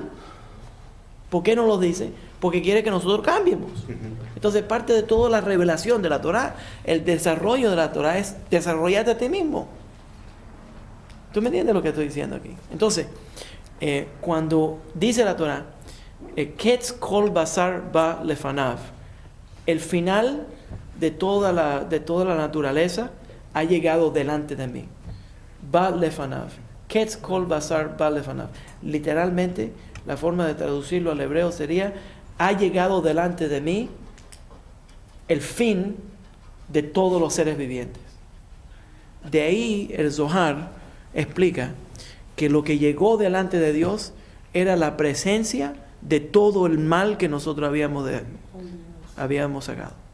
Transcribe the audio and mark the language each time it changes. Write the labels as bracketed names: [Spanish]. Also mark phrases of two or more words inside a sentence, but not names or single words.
[Spanish] ¿Por qué no lo dice? Porque quiere que nosotros cambiemos. Entonces, parte de toda la revelación de la Torá, el desarrollo de la Torá es desarrollarte a ti mismo. ¿Tú me entiendes lo que estoy diciendo aquí? Entonces, cuando dice la Torá, [Hebrew] Ketz kol basar ba lefanav, [Spanish] el final de toda la naturaleza ha llegado delante de mí. [Hebrew] Ba lefanav. Ketz kol basar ba lefanav. [Spanish] Literalmente, la forma de traducirlo al hebreo sería, ha llegado delante de mí el fin de todos los seres vivientes. De ahí el Zohar explica que lo que llegó delante de Dios era la presencia de todo el mal que nosotros habíamos sacado.